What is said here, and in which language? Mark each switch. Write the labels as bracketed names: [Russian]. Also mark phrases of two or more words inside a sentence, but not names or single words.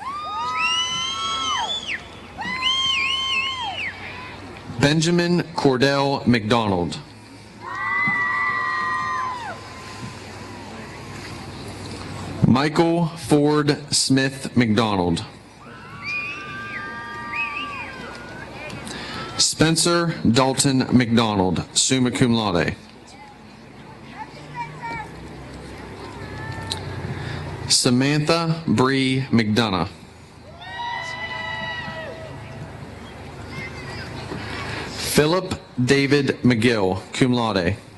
[English] Benjamin Cordell McDonald. Michael Ford Smith McDonald. Spencer Dalton McDonald, [Latin] summa cum laude. [English] Samantha Bree McDonough. Philip David McGill, [Latin] cum laude.